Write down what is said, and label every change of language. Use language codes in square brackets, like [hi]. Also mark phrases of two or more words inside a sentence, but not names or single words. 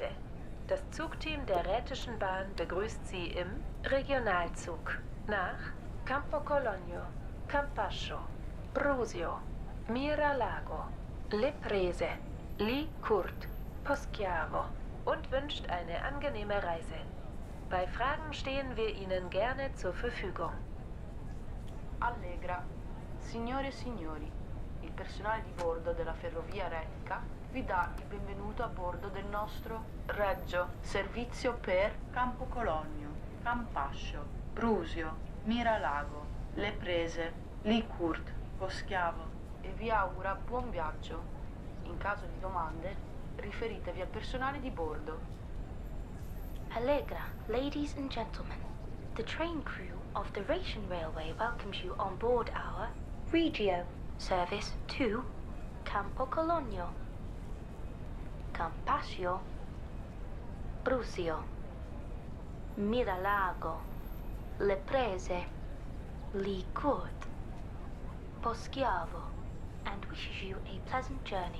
[de] Das Zugteam der Rätischen Bahn begrüßt Sie im Regionalzug nach Campo Cologno, Campascio, Brusio, Miralago, Le Prese, Li Curt, Poschiavo und wünscht eine angenehme Reise. Bei Fragen stehen wir Ihnen gerne zur Verfügung. Allegra. [it] Signore e signori, il personale di bordo della ferrovia retica vi dà il benvenuto a bordo del nostro Reggio Servizio per Campo Cologno, Campascio, Brusio, Miralago, Le Prese, Licurt, Poschiavo e vi augura buon viaggio. In caso di domande, riferitevi al personale di bordo. [en] Allegra, ladies and gentlemen. The train crew of the Ration Railway welcomes you on board our Regio service to Campo Cologno, Campascio, Brusio, Miralago, Le Prese, Licurt, Poschiavo, and wishes you a pleasant journey.